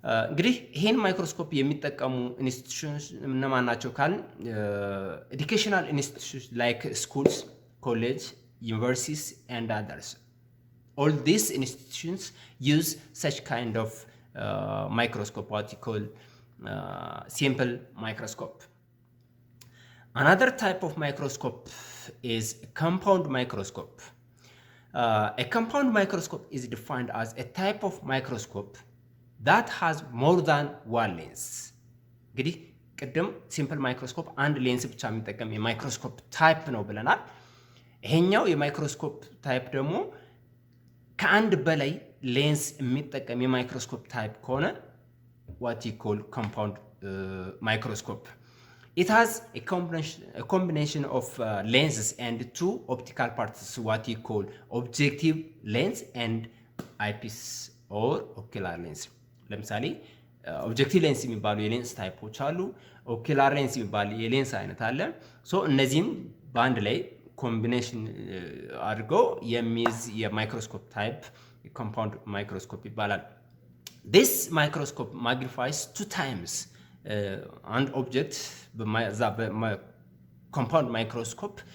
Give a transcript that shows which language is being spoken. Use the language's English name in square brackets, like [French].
[Amharic] እንግዲህ ይሄን ማይክሮስኮፕ የሚጠቀሙ ኢንስቲትዩሽንስ እነማን ናቸው ካልን [English] ኤዱኬሽናል ኢንስቲትዩሽንስ ላይክ ስኩልስ፣ ኮሌጅ፣ universities and others. All these institutions use such kind of microscope, what you call simple microscope. Another type of microscope is a compound microscope. A compound microscope is defined as a type of microscope that has more than one lens. [Amharic] እንግዲህ ቅድም ሲምፕል ማይክሮስኮፕ አንድ ሌንስ ብቻ የሚጠቀም የማይክሮስኮፕ ታይፕ ነው ብለናል። ይሄኛው የማይክሮስኮፕ ታይፕ ደግሞ ከአንድ በላይ ሌንስ የሚጠቀም የማይክሮስኮፕ ታይፕ ከሆነ [English] what you call compound microscope. It has a combination of lenses and two optical parts, what you call objective lens and eyepiece or ocular lens. [Amharic] ለምሳሌ ኦብጀክቲቭ ሌንስ የሚባሉ የሌንስ ታይፖች አሉ። ኦኩላር ሌንስ የሚባሉ የሌንስ አይነት አለ። ሶ እነዚህም በአንድ ላይ ኮምቢኔሽን አድርገው የሚይዝ የማይክሮስኮፕ ታይፕ ኮምፓውንድ ማይክሮስኮፕ ይባላል። [English] this microscope magnifies 2 times [Amharic] አንድ ኦብጀክት በኮምፓውንድ ማይክሮስኮፕ